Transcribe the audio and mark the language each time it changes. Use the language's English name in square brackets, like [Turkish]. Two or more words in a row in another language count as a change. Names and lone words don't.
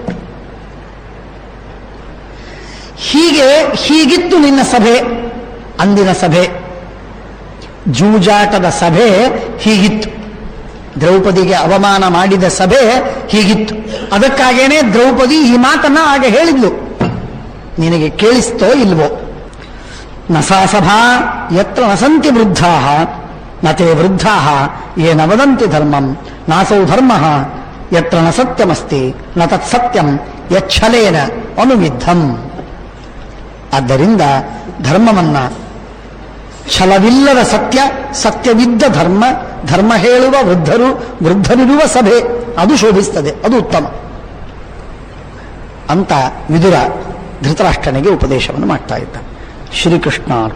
[Kannada] ಹೀಗಿತ್ತು ನಿನ್ನ ಸಭೆ, ಅಂದಿನ ಸಭೆ, ಜೂಜಾಟದ ಸಭೆ ಹೀಗಿತ್ತು. ದ್ರೌಪದಿಗೆ ಅವಮಾನ ಮಾಡಿದ ಸಭೆ ಹೀಗಿತ್ತು. ಅದಕ್ಕಾಗೇನೆ ದ್ರೌಪದಿ ಈ ಮಾತನ್ನ ಆಗ ಹೇಳಿದ್ಲು. ನಿನಗೆ ಕೇಳಿಸ್ತೋ ಇಲ್ವೋ? [Sanskrit] ನ ಸಾ ಸಭಾ ಯತ್ರ ನ ಸಂತಿ ವೃದ್ಧಾ ನ ತೇ ವೃದ್ಧಾ ಯೇನ ವದಂತಿ ಧರ್ಮಂ ನಾಸೌ ಧರ್ಮ ಯತ್ರ ನ ಸತ್ಯಮಸ್ತಿ ನ ತತ್ ಸತ್ಯಂ ಯಚ್ಛಲೇನ ಅನುವಿದ್ಧಂ. [Kannada] ಆದ್ದರಿಂದ ಧರ್ಮವನ್ನ, ಛಲವಿಲ್ಲದ ಸತ್ಯ, ಸತ್ಯವಿದ್ದ ಧರ್ಮ, ಧರ್ಮ ಹೇಳುವ ವೃದ್ಧರು, ವೃದ್ಧರಿರುವ ಸಭೆ, ಅದು ಶೋಭಿಸ್ತದೆ, ಅದು ಉತ್ತಮ ಅಂತ ವಿದುರ ಧೃತರಾಷ್ಟ್ರನಿಗೆ ಉಪದೇಶವನ್ನು ಮಾಡ್ತಾ ಇದ್ದ.